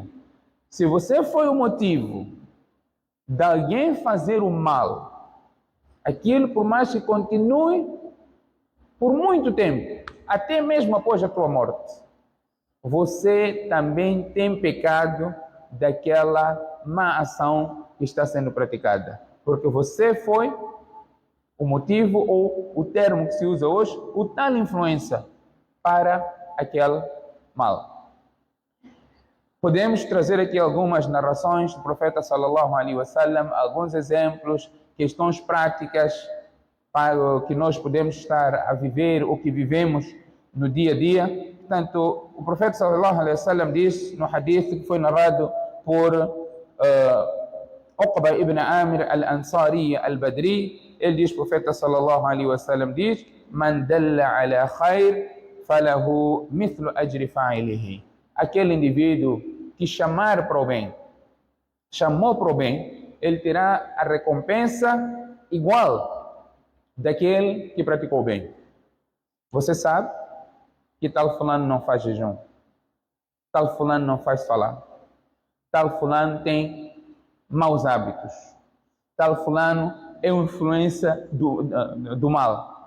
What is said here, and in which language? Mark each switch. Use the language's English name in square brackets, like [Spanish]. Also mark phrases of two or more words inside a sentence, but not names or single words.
[Portuguese] Se você foi o motivo de alguém fazer o mal, Aquilo, por mais que continue por muito tempo, até mesmo após a tua morte, você também tem pecado daquela má ação que está sendo praticada. Porque você foi o motivo ou o termo que se usa hoje, o tal influência para aquele mal. Podemos trazer aqui algumas narrações do profeta [Arabic] صلى الله عليه وسلم, [Portuguese] alguns exemplos, questões práticas para que nós podemos estar a viver o que vivemos no dia a dia. Portanto, o profeta [Arabic] صلى الله عليه وسلم [Portuguese] diz no hadith que foi narrado por Uqba ibn Amir al-Ansari al-Badri. Ele diz, o profeta [Arabic] صلى الله عليه وسلم [Portuguese] diz: [Arabic] "من دل على خير فله مثل أجر فاعله." [Portuguese] Aquele indivíduo que chamar para o bem, chamou para o bem, ele terá a recompensa igual daquele que praticou o bem. Você sabe que tal fulano não faz jejum, tal fulano não faz falar, tal fulano tem maus hábitos, tal fulano é uma influência do mal.